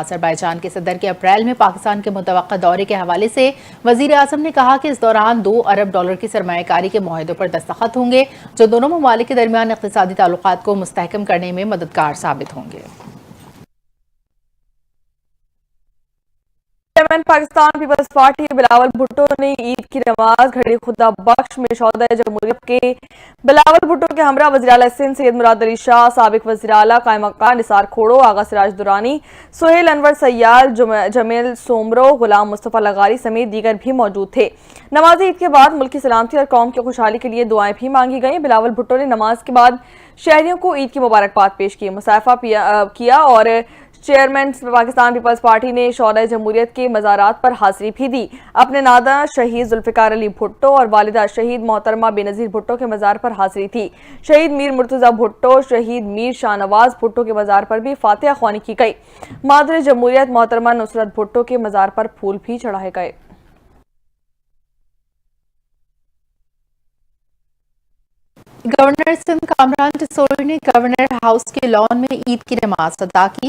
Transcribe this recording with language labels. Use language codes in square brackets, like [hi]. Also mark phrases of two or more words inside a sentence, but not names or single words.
[ur] آذربائیجان کے صدر کے اپریل میں پاکستان کے متوقع دورے کے حوالے سے وزیر اعظم نے کہا کہ اس دوران $2 ارب کی سرمایہ کاری کے معاہدوں پر دستخط ہوں گے، جو دونوں ممالک کے درمیان اقتصادی تعلقات کو مستحکم کرنے میں مددگار ثابت ہوں گے۔ چیئرمین پاکستان پیپلز پارٹی بلاول بھٹو نے عید کی نماز گڑھی خدا بخش میں شہدا جمہوریت کے بلاول بھٹو کے ہمراہ وزیر اعلیٰ سندھ سید مراد علی شاہ، سابق وزیر اعلیٰ قائم مکان نثار کھوڑو، آغا سراج درانی، سہیل انور سیار، جمیل سومرو، غلام مصطفیٰ لغاری سمیت دیگر بھی موجود تھے. نماز عید کے بعد ملک کی سلامتی اور قوم کی خوشحالی کے لیے دعائیں بھی مانگی گئیں. بلاول بھٹو نے نماز کے بعد شہریوں کو عید کی مبارکباد پیش کی، مصافحہ کیا اور چیئرمین پاکستان پیپلز پارٹی نے شہدا جمہوریت کے مزارات پر حاضری بھی دی. اپنے نادا شہید ذوالفقار علی بھٹو اور والدہ شہید محترمہ بے نظیر بھٹو کے مزار پر حاضری تھی. شہید میر مرتضیٰ بھٹو، شہید میر شاہنواز بھٹو کے مزار پر بھی فاتحہ خوانی کی گئی. مادر جمہوریت محترمہ نصرت بھٹو کے مزار پر پھول بھی چڑھائے گئے. گورنر سندھ کامران ٹیسوری نے گورنر ہاؤس کے لان میں عید کی نماز ادا کی.